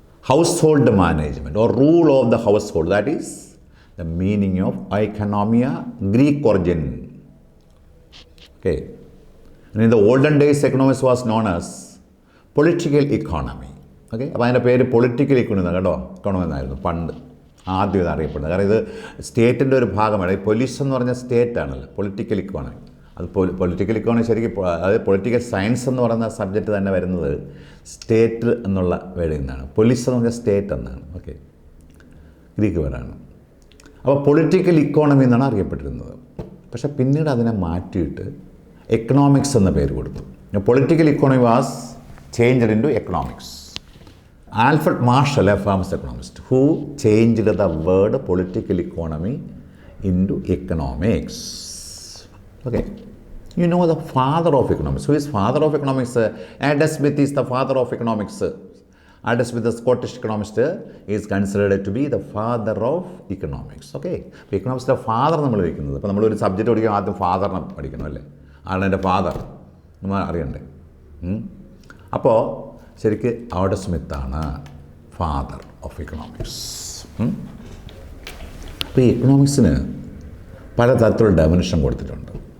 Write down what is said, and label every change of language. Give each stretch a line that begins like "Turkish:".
English: Household management or rule of the household. That is the meaning of oikonomia, Greek origin. Okay. And in the olden days, economics was known as political economy. Okay.
Malayalam: അപ്പോൾ അതിൻ്റെ പേര് political economy കേട്ടോ, economy എന്നായിരുന്നു പണ്ട് ആദ്യം ഇത് അറിയപ്പെടുന്നത്. കാരണം ഇത് സ്റ്റേറ്റിൻ്റെ ഒരു ഭാഗമാണ്. ഈ പോലീസ് എന്ന് പറഞ്ഞ സ്റ്റേറ്റ് ആണല്ലോ പൊളിറ്റിക്കൽ ഇക്കോണമി. അത് പൊളിറ്റിക്കൽ ഇക്കോണമി ശരിക്കും അതായത് പൊളിറ്റിക്കൽ സയൻസ് എന്ന് പറയുന്ന സബ്ജക്റ്റ് തന്നെ വരുന്നത് സ്റ്റേറ്റ് എന്നുള്ള വേർഡിൽ നിന്നാണ്. പോലീസ് എന്ന് പറഞ്ഞാൽ സ്റ്റേറ്റ് എന്നാണ്. ഓക്കെ, ഗ്രീക്ക് വേർഡാണ്. അപ്പോൾ പൊളിറ്റിക്കൽ ഇക്കോണമി എന്നാണ് അറിയപ്പെട്ടിരുന്നത്. പക്ഷേ പിന്നീട് അതിനെ മാറ്റിയിട്ട് എക്കണോമിക്സ് എന്ന പേര് കൊടുത്തു.
English: Political economy was changed into economics. Alfred Marshall, a famous economist, who changed the word political economy into economics. Okay, you know the father of economics. Who is father of economics? Adam Smith is the father of economics. Adam Smith, the Scottish economist, is considered to be the father of economics.
Malayalam: Okay, അപ്പോൾ എക്കണോമിക്സിൻ്റെ father നമ്മൾ വയ്ക്കുന്നത്. അപ്പോൾ നമ്മളൊരു subject പഠിക്കുമ്പോൾ ആദ്യം ഫാദറിനെ പഠിക്കണം അല്ലേ, ആണ് എൻ്റെ ഫാദർ നമ്മൾ അറിയണ്ടേ. അപ്പോൾ ശരിക്ക് ആഡം സ്മിത്താണ് ഫാദർ ഓഫ് എക്കണോമിക്സ്. അപ്പോൾ ഈ എക്കണോമിക്സിന് പലതരത്തിലുള്ള ഡെഫിനിഷൻ കൊടുത്തിട്ടുണ്ട്.